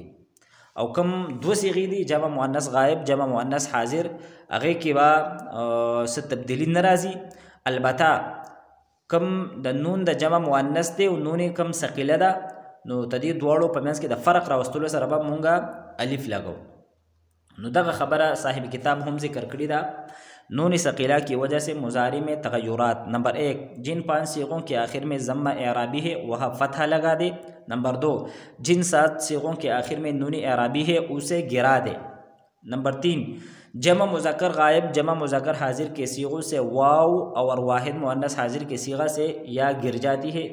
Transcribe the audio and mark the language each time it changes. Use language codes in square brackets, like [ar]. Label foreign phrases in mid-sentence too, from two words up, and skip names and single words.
[ps] او کوم دوه صیغې دي جمع مؤنث غایب جمع مؤنث حاضر هغې کې به څه تبدیلي نه راځي. البته کم د نون د جمع مؤنث دی او نون کم ثقیله ده نو د دې دواړو په منځ کې د فرق راوستلو سره به مونږ الف لګو. نو دغه خبره صاحب کتاب هم ذکر کړی ده. [ur] نون ثقیلہ کی وجہ سے مضارع میں تغیرات. نمبر 1، جن 5 صیغوں کے آخر میں ضمہ اعرابی ہے وہ فتحہ لگا دے. نمبر 2، جن 7 صیغوں کے آخر میں نون اعرابی ہے اسے گرا دے. نمبر 3، جمع مذکر غائب جمع مذکر حاضر کے صیغوں سے واو اور واحد مؤنث حاضر کے صیغہ سے یا گر جاتی ہے.